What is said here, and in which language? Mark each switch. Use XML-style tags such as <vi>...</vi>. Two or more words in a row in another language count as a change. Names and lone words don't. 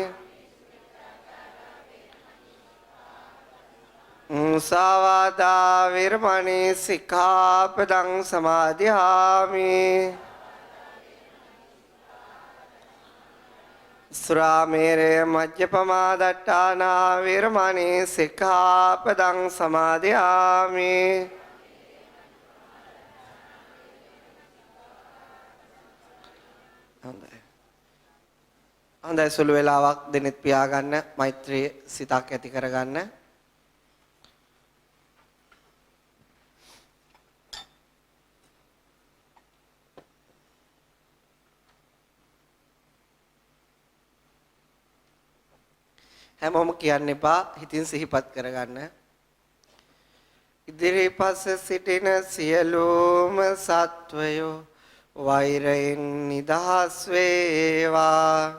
<pi>මුසාවාදා වේරමණී සික්ඛාපදං සමාදියාමි සුරාමේරය මජ්ජපමා දට්ඨානා වේරමණී සික්ඛාපදං සමාදියාමි</pi> <si>හොඳයි සුළු වේලාවක් දෙනෙත් පියාගන්න මෛත්‍රී සිතක් ඇති කරගන්න හැමෝම කියන්න එපා හිතින් සිහිපත් කරගන්න ඉදිරිපස සිටින සියලුම සත්වයෝ වෛරයෙන් නිදහස් වේවා</si>